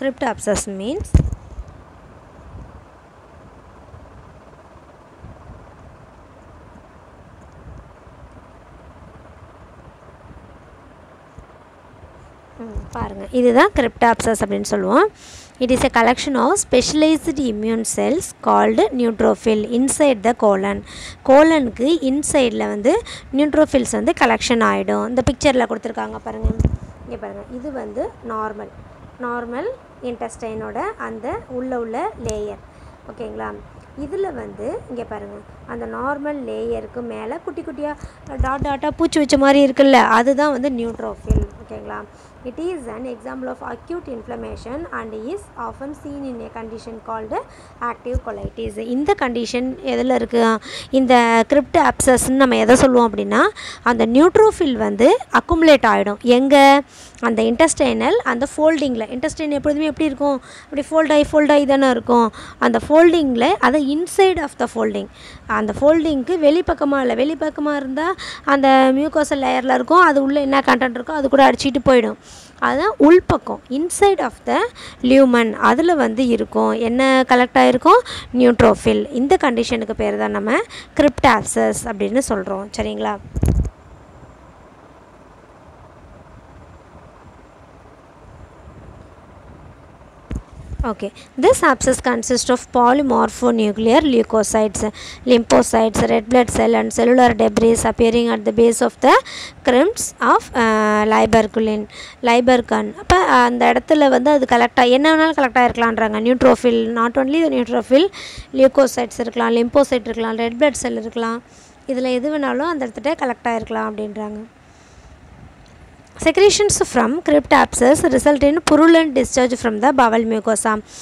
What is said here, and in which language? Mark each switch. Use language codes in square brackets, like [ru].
[en] crypt abscess means [ta] பாருங்கள், இதுதான் crypt abscess அப்படின்னு சொல்லுவோம். [en] It is a collection of specialized immune cells called neutrophil inside the colon. [ta] கோலனுக்கு இன்சைடில் வந்து neutrophils வந்து collection ஆகிடும். இந்த பிக்சரில் கொடுத்துருக்காங்க பாருங்கள், இங்கே பாருங்கள். இது வந்து நார்மல் இன்டெஸ்டைனோட அந்த உள்ள லேயர். ஓகேங்களா? இதில் வந்து இங்கே பாருங்கள் அந்த நார்மல் லேயருக்கு மேலே குட்டி குட்டியாக டாட்டாக பூச்சி வச்ச மாதிரி இருக்குல்ல, அதுதான் வந்து நியூட்ரோஃபில். ஓகேங்களா? [en] It is an example of acute inflammation and is often seen in a condition called active colitis. [ta] இந்த கண்டிஷன் எதில் இருக்குது? இந்த கிரிப்ட் அப்சஸ்ன்னு நம்ம எதை சொல்லுவோம் அப்படின்னா, அந்த நியூட்ரோஃபில் வந்து அக்குமுலேட் ஆகிடும். எங்கே? அந்த இன்டெஸ்டைனல் அந்த ஃபோல்டிங்கில். இன்டெஸ்டைன் எப்பொழுதுமே எப்படி இருக்கும்? அப்படி ஃபோல்டாகி தானே இருக்கும். அந்த ஃபோல்டிங்கில் அதை [en] inside of the folding, [ta] அந்த ஃபோல்டிங்க்கு வெளிப்பக்கமாக இல்லை, வெளிப்பக்கமாக இருந்தால் அந்த மியூக்கோசல் லேயரில் இருக்கும், அது உள்ளே என்ன கண்டென்ட் இருக்கோ அது கூட அடிச்சிட்டு போயிடும். அதுதான் உள்பக்கம், [en] inside of the lumen, [ta] அதில் வந்து இருக்கும். என்ன கலெக்ட் ஆகிருக்கும்? நியூட்ரோஃபில். இந்த கண்டிஷனுக்கு பேர் தான் நம்ம கிரிப்ட் அப்சஸ் அப்படின்னு சொல்கிறோம். சரிங்களா? [en] Okay, this abscess consists of polymorphonuclear leukocytes, lymphocytes, red blood cell and cellular debris appearing at the base of the crimps of liberculin. [ta] அப்போ அந்த இடத்துல வந்து அது கலெக்டாக என்ன வேணாலும் collect ஆகிருக்கலான்றாங்க. Neutrophil, [en] not only neutrophil, [ta] லியூக்கோசைட்ஸ் இருக்கலாம், லிம்போசைட் இருக்கலாம், ரெட் பிளட் செல் இருக்கலாம், இதில் எது வேணாலும் அந்த இடத்துல கலெக்ட் ஆகிருக்கலாம் அப்படின்றாங்க. [en] Secretions from crypt abscess result in purulent discharge from the bowel mucosa.